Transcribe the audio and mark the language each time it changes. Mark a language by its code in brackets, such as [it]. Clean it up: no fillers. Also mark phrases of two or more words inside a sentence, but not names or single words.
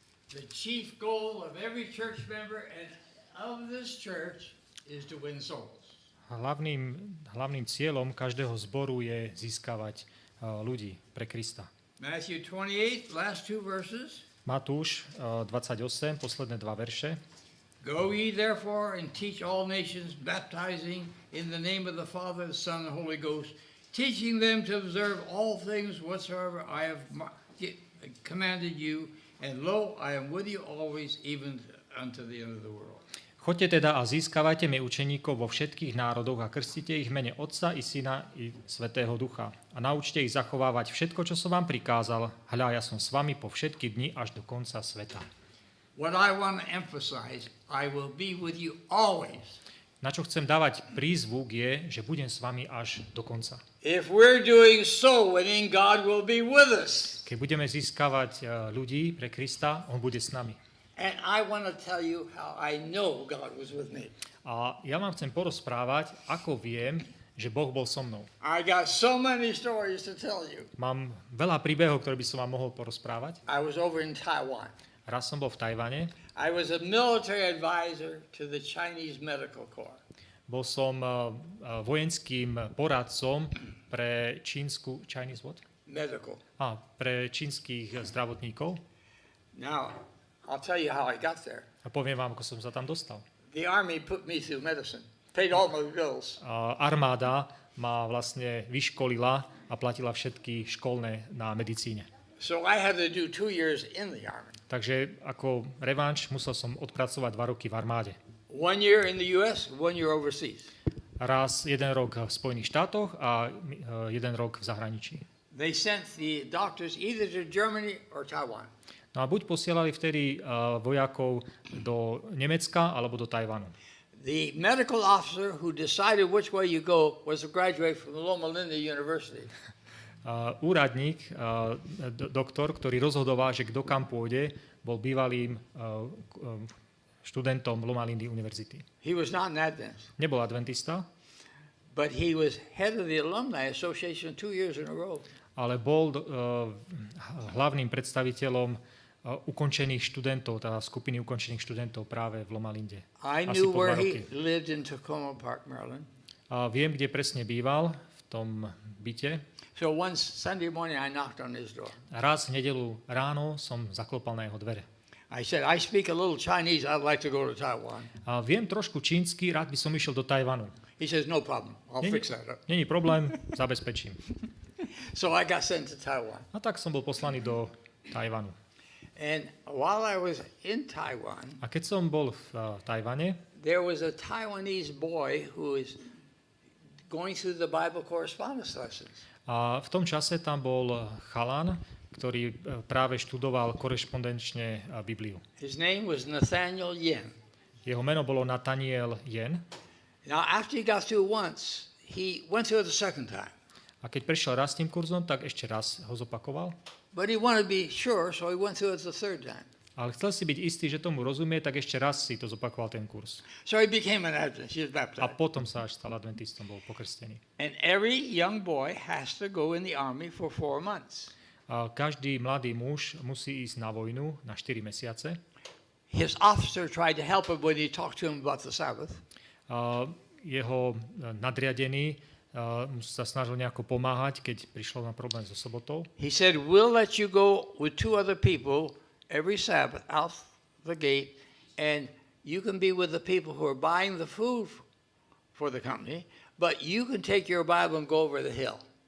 [en] The chief goal of every church member and of this church is to win souls. [sk] Hlavným cieľom každého zboru je získavať ľudí pre Krista. [en] Matthew 28, last two verses. [sk] Matúš 28, posledné dva verše. [en] Go ye therefore and teach all nations, baptizing in the name of the Father, the Son, and the Holy Ghost, teaching them to observe all things whatsoever I have commanded you, and lo, I am with you always, even unto the end of the world. [sk] Choďte teda a získavajte mi učeníkov vo všetkých národoch a krstite ich v mene Otca i Syna i Svätého Ducha. A naučte ich zachovávať všetko, čo som vám prikázal. Hľa, ja som s vami po všetky dni až do konca sveta. [en] What I want to emphasize, I will be with you always. [sk] Na čo chcem dávať prízvuk je, že budem s vami až do konca. [en] If we're doing soul winning, God will be with us. [sk] Keď budeme získavať ľudí pre Krista, on bude s nami. [en] And I want to tell you how I know God was with me. [sk] A ja vám chcem porozprávať, ako viem, že Boh bol so mnou. [en] I got so many stories to tell you. [sk] Mám veľa príbehov, ktoré by som vám mohol porozprávať. [en] I was over in Taiwan. [sk] Raz som bol v Tajvane. [en] I was a military advisor to the Chinese Medical Corps. [sk] Bol som vojenským poradcom pre [en] Chinese what? Medical. [sk] Pre čínskych zdravotníkov. [en] Now, I'll tell you how I got there. [sk] A poviem vám, ako som sa tam dostal. [en] The army put me through medicine. Paid all my bills. [sk] Armáda ma vlastne vyškolila a platila všetky školné na medicíne. [en] So I had to do 2 years in the army. [sk] Takže ako revanš musel som odpracovať 2 roky v armáde. [en] 1 year in the US, 1 year overseas. [sk] Raz 1 rok v Spojených štátoch a 1 rok v zahraničí. [en] They sent the doctors either to Germany or Taiwan. [sk] No a buď posielali vtedy vojakov do Nemecka alebo do Tajvanu. [en] The medical officer who decided which way you go was a graduate from Loma Linda University. [sk] Úradník, doktor, ktorý rozhodoval, že kto kam pôjde, bol bývalým študentom Loma Lindy univerzity. [en] He was not an Adventist. [sk] Nebol adventista, [en] but he was head of the Alumni Association 2 years in a row. [sk] Ale bol hlavným predstaviteľom ukončených študentov, teda skupiny ukončených študentov práve v Loma Linde. [en] I knew where he lived in Tacoma Park, Maryland. [sk] Viem, kde presne býval, v tom byte. [en] So one Sunday morning I knocked on his door. [sk] Raz v nedeľu ráno som zaklopal na jeho dvere. [en] I said, I speak a little Chinese, I'd like to go to Taiwan. [sk] Viem trošku čínsky, rád by som išiel do Tajvanu. [en] He says, no problem, I'll fix that up. [sk] Není problém, zabezpečím. [en] So I got sent to Taiwan. [sk] A tak som bol poslaný do Tajvanu. [en] And while I was in Taiwan, [sk] a keď som bol v Tajvane, [en] there was a Taiwanese boy who is going through the Bible correspondence lessons. [sk] A v tom čase tam bol chalan, ktorý práve študoval korešpondenčne Bibliu. [en] His name was Nathaniel Yen. [sk] Jeho meno bolo Nathaniel Yen. [en] Now after he got through once, he went through it the second time. [sk] A keď prešiel raz tým kurzom, tak ešte raz ho zopakoval. [en] But he wanted to be sure, so he went through it the third time. [sk] Ale chcel si byť istý, že tomu rozumie, tak ešte raz si to zopakoval ten kurz. [en] So he became an Adventist. He was baptized. [sk] A potom sa až stal adventistom, bol pokrstený. [en] And every young boy has to go in the army for 4 months. [sk] A každý mladý muž musí ísť na vojnu na 4 mesiace. [en] His officer tried to help him when he talked to him about the Sabbath. [sk] Jeho nadriadený sa snažil nejako pomáhať, keď prišlo na problém so sobotou. [en] He said, we'll let you go with 2 other people every Sabbath out the gate, and you can be with the people who are buying the food for the company, but you can take your Bible and go over the hill.